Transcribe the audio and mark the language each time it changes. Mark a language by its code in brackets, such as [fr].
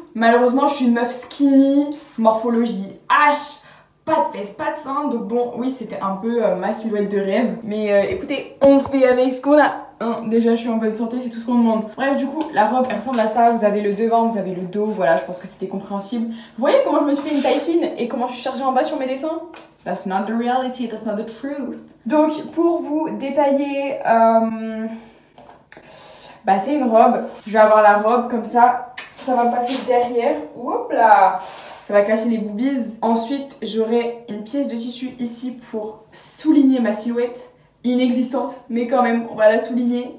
[fr] Malheureusement je suis une meuf skinny, morphologie H, pas de fesses, pas de seins. Donc bon, oui c'était un peu ma silhouette de rêve. Mais écoutez, on fait avec ce qu'on a. Hein, déjà je suis en bonne santé, c'est tout ce qu'on demande. Bref du coup la robe elle ressemble à ça. Vous avez le devant, vous avez le dos. Voilà, je pense que c'était compréhensible. Vous voyez comment je me suis fait une taille fine et comment je suis chargée en bas sur mes dessins? [en] That's not the reality, that's not the truth. [fr] Donc pour vous détailler, bah c'est une robe. Je vais avoir la robe comme ça, ça va passer derrière. Hop là, ça va cacher les boobies. Ensuite j'aurai une pièce de tissu ici pour souligner ma silhouette inexistante, mais quand même on va la souligner.